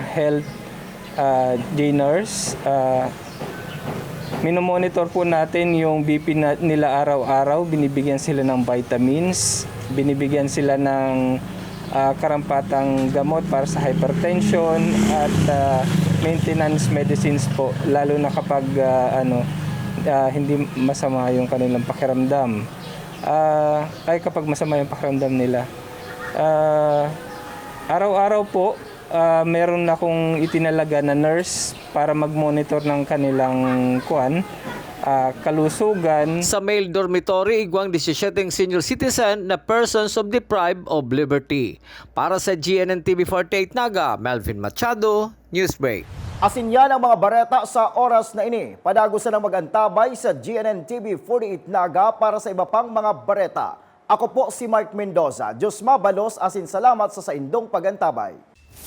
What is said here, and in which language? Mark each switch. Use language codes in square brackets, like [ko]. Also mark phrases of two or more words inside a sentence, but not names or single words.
[tl] health J-nurse, minomonitor po natin yung BP nila araw-araw, binibigyan sila ng vitamins, binibigyan sila ng karampatang gamot para sa hypertension at [en] maintenance medicines [tl] po, lalo na kapag hindi masama yung kanilang pakiramdam. Kapag masama yung pakiramdam nila. Araw-araw po, meron akong itinalaga na nurse para mag-monitor ng kanilang kalusugan. Sa male dormitory, [bik] igwang 17 senior citizen na [en] persons of deprived of liberty. [bik] Para sa GNN TV 48 Naga, Melvin Machado, Newsbreak. Asin yan ang mga bareta sa oras na ini. Padago na mag-antabay sa GNN TV 48 Naga para sa iba pang mga bareta. Ako po si Mark Mendoza. Diyos mabalos, asin salamat sa indong pag-antabay.